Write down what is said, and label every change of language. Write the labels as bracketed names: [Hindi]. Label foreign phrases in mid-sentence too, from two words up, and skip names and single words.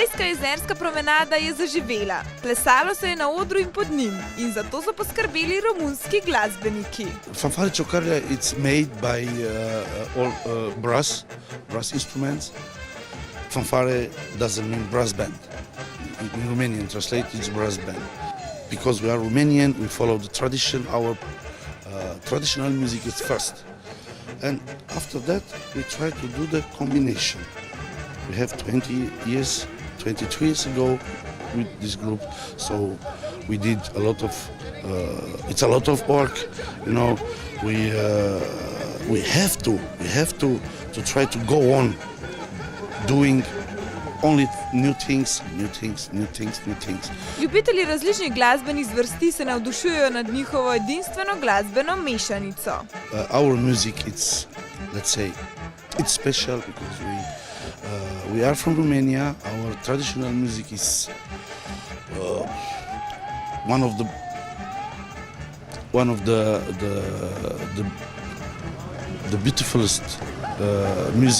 [Slovenian] jezerska promenada je zaživela. Plesalo se je na odru in pod njim in zato so poskrbeli romunski glasbeniki. [English] Fanfare Ciocarlia it's made by all brass instruments. Fanfare doesn't mean brass band. In Romanian translate it's brass band. Because we are Romanian, we follow the tradition. Our traditional music is first. And after that, we try to do the combination. We have 22 years ago with this group, so we did a lot of, it's a lot of work, you know, we have to try to go on doing only new things. [Slovenian] Ljubitelji različnih glasbenih zvrsti se navdušujejo nad njihovo edinstveno glasbeno mešanico. [English] Our music, it's, let's say, it's special because we are from Romania. Our traditional music is one of the beautifulest music.